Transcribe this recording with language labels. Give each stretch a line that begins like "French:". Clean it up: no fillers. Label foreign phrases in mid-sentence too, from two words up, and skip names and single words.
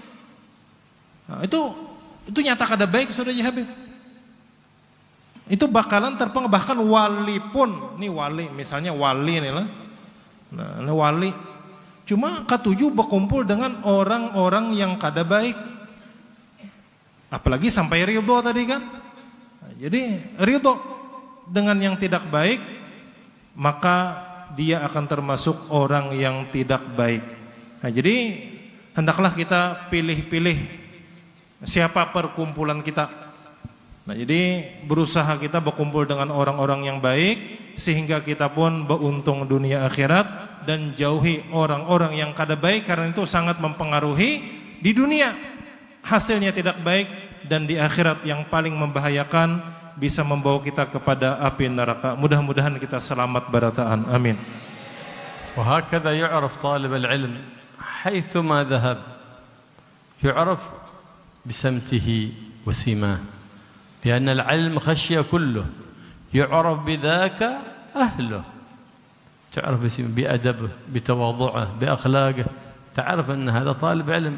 Banjar: Nah, itu nyata kada baik sudah ya Habib. Itu bakalan terpengaruh, bahkan wali pun, nih wali, misalnya wali nih lah. Nah, ini wali cuma ketujuh berkumpul dengan orang-orang yang kada baik. Apalagi sampai ridho tadi kan. Nah, jadi ridho dengan yang tidak baik, maka dia akan termasuk orang yang tidak baik. Nah, jadi hendaklah kita pilih-pilih siapa perkumpulan kita. Nah, jadi berusaha kita berkumpul dengan orang-orang yang baik sehingga kita pun beruntung dunia akhirat, dan jauhi orang-orang yang kada baik karena itu sangat mempengaruhi di dunia. Hasilnya tidak baik dan di akhirat yang paling membahayakan, bisa membawa kita kepada api neraka. Mudah-mudahan kita selamat barataan. Amin.
Arabic: وهكذا يعرف طالب العلم حيثما ذهب، يعرف بسمته وسماه، لأن العلم خشية كله، يعرف بذاك أهله، تعرف بأدبه، بتواضعه، بأخلاقه، تعرف أن هذا طالب علم.